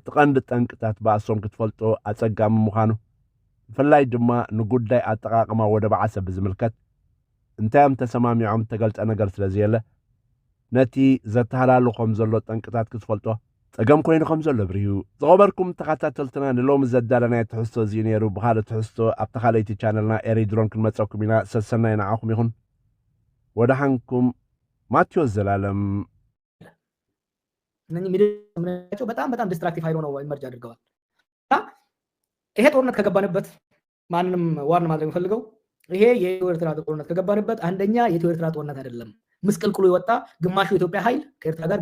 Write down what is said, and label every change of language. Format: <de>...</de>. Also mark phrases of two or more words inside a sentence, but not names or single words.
<ti>ቀንዲ ጠንቅታት በኣሶም ክትፈልጦ ኣጸጋሚ ምዃኑ ብፍላይ ድማ ንጉዳይ ኣጠቓቕማ ወደብ ዓሰብ ብዝምልከት እንታዮም ተሰማሚዖም ተገልጸ ነገር ስለ ዘየለ ነቲ ዘተሃላሉ ከም ዘሎ ጠንቅታት ክትፈልጦ ጸገም ኮይኑ ከም ዘሎ ብርዩ ዝኸበርኩም ተኸታተልትና ንሎሚ ዘዳለናይ ትሕዝቶ እዙዩ ነይሩ ብኻልእ ትሕዝቶ ኣብ ተኻለይቲ ቻነልና ኤሪድሮን ክንመፀኩም ኢና ሰሰናይ ንዓኹም ይኹን ወደሓንኩም ማቴዎስ ዘላለም</ti> <am>እነኚህ ሚዲያቸው በጣም ዲስትራክቲቭ ኃይል ሆነው ኢመርጅ አድርገዋል። ይሄ ጦርነት ከገባንበት ማንንም ዋርን ማድረግ የምፈልገው ይሄ የኢትዮ ኤርትራ ጦርነት ከገባንበት አንደኛ የኢትዮ ኤርትራ ጦርነት አይደለም። ምስቅልቅሉ የወጣ ግማሹ የኢትዮጵያ ኃይል ከኤርትራ ጋር</am>